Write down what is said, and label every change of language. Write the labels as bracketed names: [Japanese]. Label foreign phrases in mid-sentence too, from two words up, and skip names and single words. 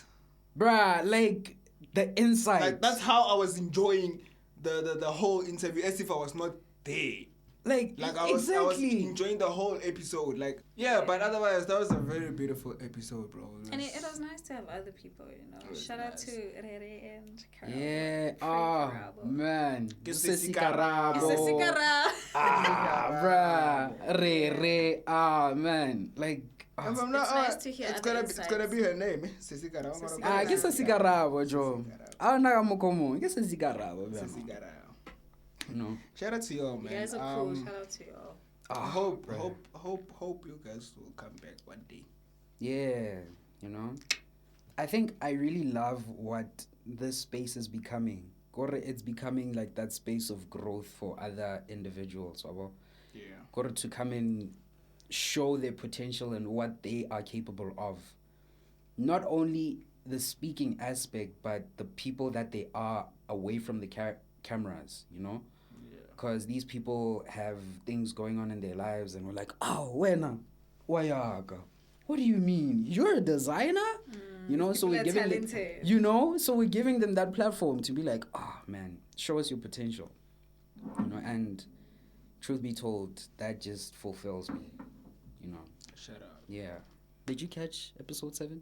[English] Bruh, like, the insight. Like, that's how I was enjoying the whole interview, as if I was not there. Like I was exactly. enjoying the whole episode. Like, yeah, but otherwise that was a very beautiful episode, bro. And it was nice to have other people, you know. Shout out to Rere and Karabo. Yeah. Karabo. Man. Sesi Karabo. Sesikara. Bruh. Re. Man. Like. If I'm It's not, nice to hear it's other gonna be her name, eh? Sesi Karabo. Sesi I guess Sesi Karabo, Joe. I don't know how to guess Sesi Karabo. Sesi Karabo. No. Shout out to y'all, man. You guys are cool. Shout out to y'all. I hope you guys will come back one day. Yeah, you know. I think I really love what this space is becoming. It's becoming like that space of growth for other individuals. Yeah. To come and show their potential and what they are capable of. Not only the speaking aspect, but the people that they are away from the cameras, you know? Because these people have things going on in their lives, and we're like, oh, wena, wayaga. What do you mean? You're a designer? You know, so people we're are giving them, talented. you know, so we're giving them that platform to be like, oh man, show us your potential, you know. And truth be told, that just fulfills me, you know. Shut up. Yeah. Did you catch episode 7?